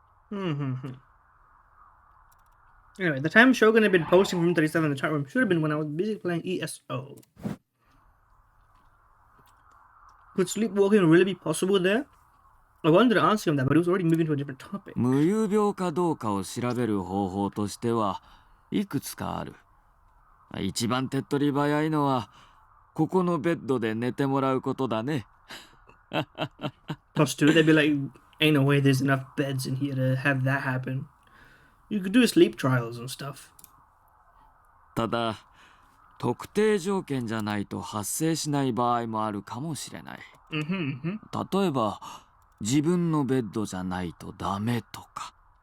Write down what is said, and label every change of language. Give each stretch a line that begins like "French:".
English: Hmm. Hmm. Anyway, the time Shogun had been posting from 37 in the chat room should have been when I was busy playing ESO. Could sleepwalking really be possible there? I wanted to ask him that, but he was already moving to a different topic.
Japanese: 無遊病かどうかを調べる方法としてはいくつかある。一番手っ取り早いのはここのベッドで寝てもらうことだね。
English: Plus, two, they'd be like, ain't no way there's enough beds in here to have that happen. You could do sleep trials and stuff.
Japanese: ただ特定条件じゃないと発生しない場合もあるかもしれない。例えば自分のベッドじゃないとダメとか。